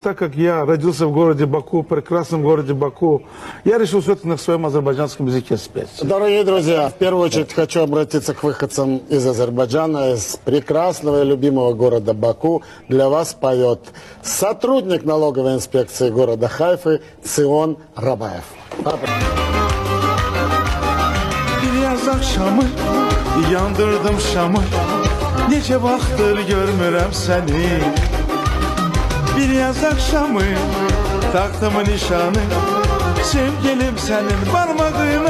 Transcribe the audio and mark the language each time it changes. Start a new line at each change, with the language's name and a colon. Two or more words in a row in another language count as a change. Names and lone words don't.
Russian: Так как я родился в городе Баку, прекрасном городе Баку, я решил все-таки на своем азербайджанском языке спеть. Дорогие друзья, в первую очередь хочу обратиться к выходцам из Азербайджана, из прекрасного и любимого города Баку. Для вас поет сотрудник налоговой инспекции города Хайфы Цион Рабаев.
Azerbaijani: Bir yaz akşamı yandırdım şamı, nece vaxtdır görmürəm səni. Bir yaz akşamı taktım nişanı, sevgilim senin parmağına.